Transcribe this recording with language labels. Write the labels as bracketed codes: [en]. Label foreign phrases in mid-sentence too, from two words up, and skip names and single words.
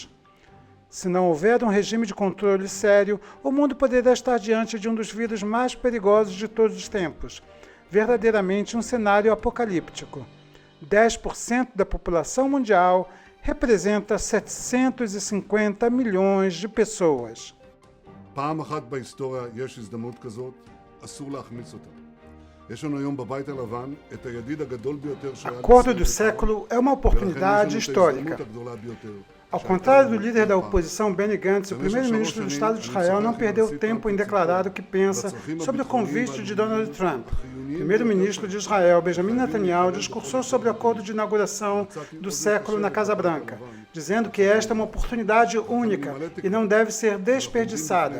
[pt] Se não houver um regime de controle sério, o mundo poderá estar diante de um dos vírus mais perigosos de todos os tempos. Verdadeiramente um cenário apocalíptico. 10% da população mundial representa 750 milhões de pessoas. [he] פעם אחת בהיסטוריה יש הזדמנות כזאת, אסור להחמיץ אותה. יש לנו היום בבית הלבן את הידיד הגדול ביותר שהיה [pt] Acordo do século é uma oportunidade histórica. Ao contrário do líder da oposição, Benny Gantz, o primeiro-ministro do Estado de Israel não perdeu tempo em declarar o que pensa sobre o convite de Donald Trump. O primeiro-ministro de Israel, Benjamin Netanyahu, discursou sobre o acordo de inauguração do século na Casa Branca, dizendo que esta é uma oportunidade única e não deve ser desperdiçada.